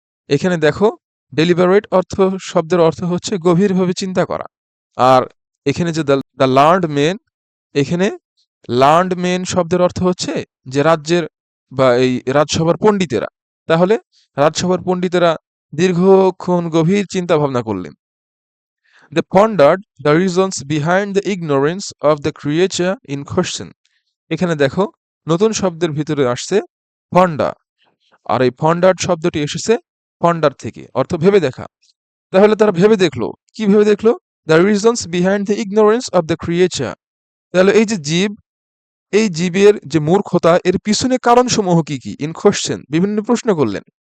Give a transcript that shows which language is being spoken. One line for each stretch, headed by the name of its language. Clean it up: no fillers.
Bangla: এখানে দেখো ডেলিবারেট শব্দের অর্থ হচ্ছে গভীরভাবে চিন্তা করা। আর এখানে যে
English: the learned men,
Bangla: এখানে লার্নড মেন শব্দের অর্থ হচ্ছে যে রাজ্যের বা এই রাজসভার পণ্ডিতেরা। তাহলে রাজসভার পণ্ডিতেরা দীর্ঘক্ষণ গভীর চিন্তা ভাবনা করলেন।
English: They pondered the reasons behind the ignorance of the creature in question.
Bangla: এখানে দেখো নতুন শব্দের ভিতরে আসছে ফন্ডা, আর এই ফন্ডার শব্দটি এসেছে ফন্ডার থেকে, অর্থ ভেবে দেখা। তাহলে তারা ভেবে দেখলো, কি ভেবে দেখলো?
English: The reasons behind the ignorance of the creature.
Bangla: তাহলে এই যে জীব, এই জীবের যে মূর্খতা, এর পিছনে কারণসমূহ কি কি,
English: in question,
Bangla: বিভিন্ন প্রশ্ন করলেন।